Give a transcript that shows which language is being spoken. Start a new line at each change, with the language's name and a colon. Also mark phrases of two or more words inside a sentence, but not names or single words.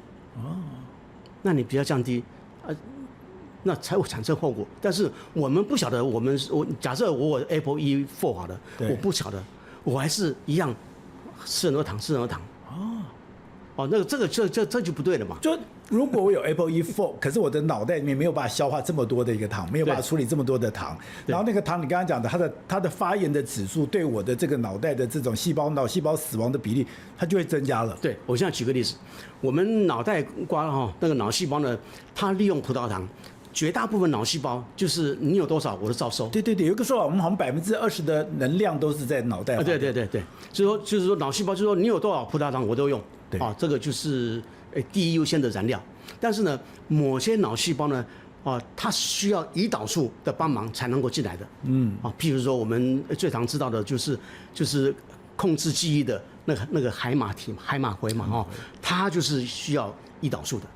Chinese: 那你比較降低，那才會產生後果。但是我們不曉得，我假設我 ApoE4 好了，我不曉得，我還是一樣吃很多糖。那這就不對了嘛。就如果我有 ApoE4，可是我的腦袋裡面沒有辦法消化這麼多的一個糖，沒有辦法處理這麼多的糖，然後那個糖你剛剛講的，它的發炎的指數對我的這個腦袋的這種腦細胞死亡的比例，它就會增加了。對，我現在舉個例子，我們腦袋瓜那個腦細胞呢，它利用葡萄糖。絕大部分腦細胞就是你有多少，我都照收。對，有一個說法，我們好像20%的能量都是在腦袋。對，就是說腦細胞就是說你有多少葡萄糖我都用。這個就是第一優先的燃料。但是呢，某些腦細胞呢，它需要胰島素的幫忙才能夠進來的。譬如說我們最常知道的就是控制記憶的那個海馬回嘛，它就是需要胰島素的。